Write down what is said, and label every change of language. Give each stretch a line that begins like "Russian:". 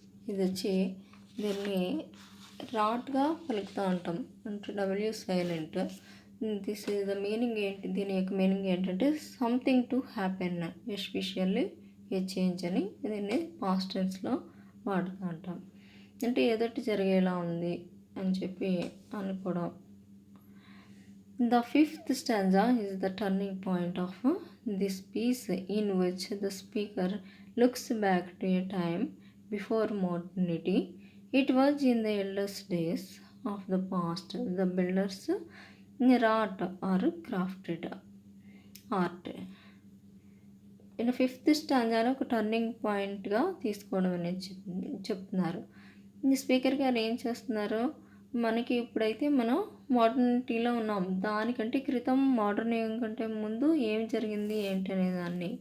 Telugu: ఇది వచ్చి దీన్ని రాట్గా పలుకుతూ ఉంటాం అంటే W silent.
English: this is the meaning
Telugu: ఏంటి, దీని యొక్క మీనింగ్ ఏంటంటే
English: something to happen especially a change
Telugu: అని దీన్ని పాస్ట్ టెన్స్లో వాడుతూ ఉంటాం. అంటే ఏదోటి జరిగేలా ఉంది అని చెప్పి అనుకోవడం.
English: The fifth stanza is the turning point of this piece, in which the speaker looks back to a time before modernity. It was in the eldest days of the past the builders wrought or crafted art.
Telugu: ఇలా fifth స్టాంజాలో ఒక turning పాయింట్గా తీసుకోవడం అనేది చెప్తున్నారు. ఈ speaker గారు ఏం చేస్తున్నారు, మనకి ఇప్పుడైతే మనం మోడర్నిటీలో ఉన్నాం, దానికంటే క్రితం మోడర్న్ యుగం కంటే ముందు ఏం జరిగింది ఏంటి అనే దాన్ని.